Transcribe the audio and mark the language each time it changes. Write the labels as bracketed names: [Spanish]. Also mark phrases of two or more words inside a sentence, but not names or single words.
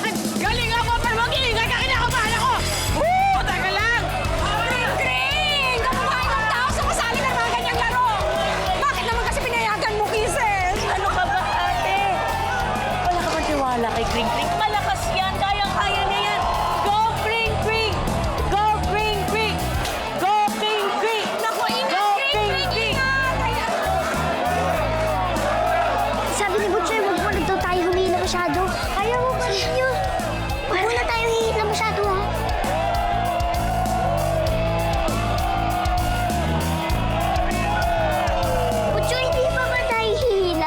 [Filipino] Galing ako, pero mag-iingay ka, kinakabahan ako! Teka lang! Kring! Kamuhain ng tao sa kasali ng mga ganyang laro! Bakit naman kasi pinayagan mo, Kisses? Ano ka ba, ate? Wala ka bang tiwala kay Kring Kring? Malakas yan! Kayang-kaya na yan! Go, Kring Kring! Go, Kring Kring! Go, Kring Kring! Naku, ingat, Kring Kring! Sabi ni Butcher, huwag mo daw tayo humihila masyado. Kaya mo ba ninyo? Huwag mo na tayo hihila masyado, ha? Butcher, hindi pa ba tayo hihila?